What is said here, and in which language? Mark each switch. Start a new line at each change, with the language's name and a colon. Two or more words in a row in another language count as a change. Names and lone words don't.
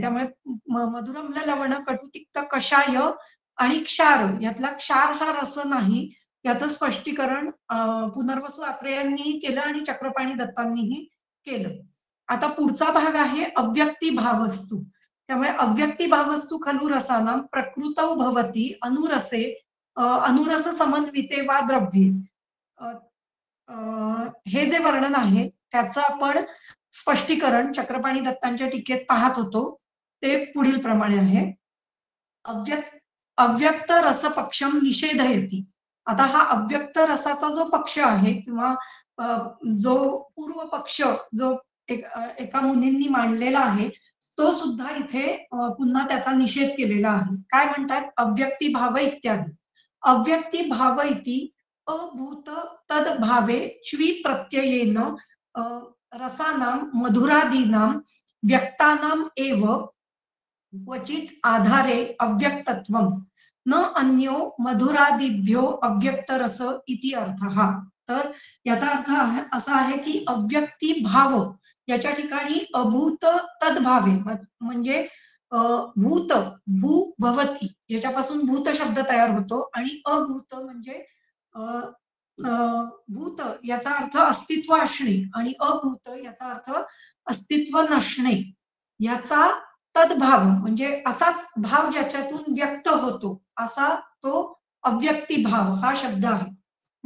Marathi: त्यामुळे मधुरम्ल लवण कटुतिक्त कषाय आणि क्षार यातला क्षार हा रस नाही याचं स्पष्टीकरण पुनर्वसू आत्रेयांनीही केलं आणि चक्रपाणी दत्तांनीही केलं. आता पुढचा भाग आहे अव्यक्ती भावस्तू.
Sanskrit: त्यामुळे अव्यक्ती भावस्तू खलु रसानां प्रकृतौ भवति अनुरस समन्विते वा द्रव्ये.
Marathi: हे जे वर्णन आहे त्याचं आपण स्पष्टीकरण चक्रपाणी दत्तांच्या टीकेत पाहत होतो. ते पुढील प्रमाणे आहे.
Sanskrit: अव्यक्त रस पक्षम निषेधयती.
Marathi: आता हा अव्यक्त रसाचा जो पक्ष आहे किंवा जो पूर्व पक्ष जो एका मुनींनी मांडलेला आहे तो सुद्धा इथे पुन्हा त्याचा निषेध केलेला आहे. काय म्हणतात?
Sanskrit: अव्यक्ती भाव इत्यादी. अव्यक्ती भाव इति अभूत तद्भावे च्वी प्रत्ययेन रसानां मधुरादीनां व्यक्तानां एव क्वचित आधारे अव्यक्तत्वम न अन्यो मधुरादिभ्यो अव्यक्त रस इति अर्थः.
Marathi: तर याचा अर्थ असा आहे की अव्यक्ती भाव याच्या ठिकाणी
Sanskrit: अभूत तद्भावे
Marathi: म्हणजे भूत भू भवती याच्यापासून भूत शब्द तयार होतो आणि अभूत म्हणजे भूत याचा अर्थ अस्तित्व असणे आणि अभूत याचा अर्थ अस्तित्व नसणे याचा तद्भाव म्हणजे असाच भाव ज्याच्यातून व्यक्त होतो असा तो अव्यक्ती भाव हा शब्द आहे.